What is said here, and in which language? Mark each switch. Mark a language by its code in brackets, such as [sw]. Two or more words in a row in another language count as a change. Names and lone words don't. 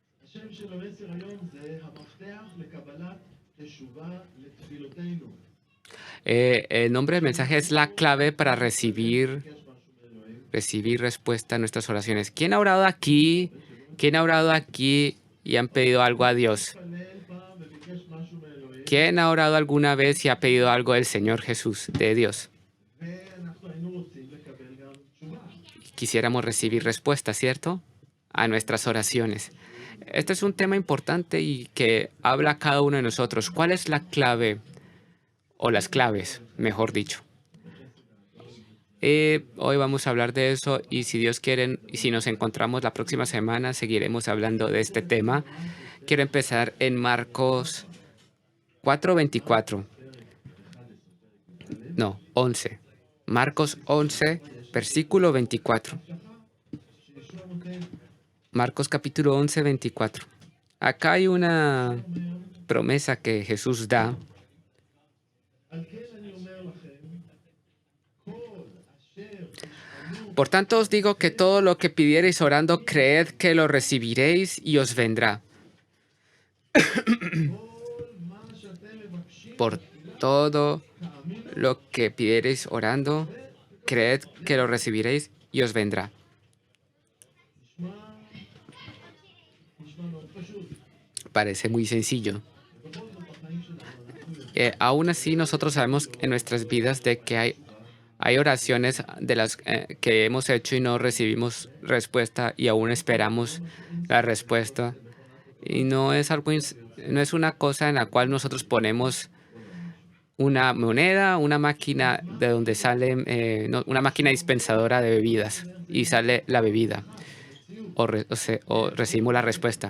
[he] השם של המסר היום זה המפתח לקבלת תשובה לתפילותינו. [es] El nombre del mensaje es la clave para recibir [he] ביקש משהו מאלוהים. [es] respuesta a nuestras oraciones. ¿Quién ha orado aquí? ¿Quién ha orado aquí y han pedido algo a Dios? [he] התפלל פעם וביקש משהו מאלוהים, [es] ¿Quién ha orado alguna vez y ha pedido algo del Señor Jesús, de Dios? [he] ואנחנו היינו רוצים לקבל גם תשובה. [es] Quisiéramos recibir respuesta, ¿cierto? A nuestras oraciones. Este es un tema importante y que habla a cada uno de nosotros. ¿Cuál es la clave? O las claves, mejor dicho. Hoy vamos a hablar de eso y si Dios quiere, y si nos encontramos la próxima semana, seguiremos hablando de este tema. Quiero empezar en Marcos 4:24. No, 11. Marcos 11, versículo 24. [he] שישוע נותן, [es] Marcos capítulo 11, 24. Acá hay una promesa que Jesús da. [he] על כן אני אומר לכם, כל אשר תשאלו [es] Por tanto os digo que todo lo que pidiereis orando, creed que lo recibiréis y os vendrá. [he] כל מה שאתם מבקשים, [es] Por todo [he] תאמינו, [es] lo que pidiereis orando, creed que lo recibiréis y os vendrá. [he] נשמע מאוד פשוט. [es] Parece muy sencillo. [he] ובכל זאת בחיים שלנו אנחנו יודעים [es] Aún así, nosotros sabemos en nuestras vidas de que hay oraciones de las que hemos hecho y no recibimos respuesta y aún esperamos la respuesta. Y no es algo, no es una cosa en la cual nosotros ponemos una moneda, una máquina de donde sale, una máquina dispensadora de bebidas y sale la bebida o recibimos la respuesta.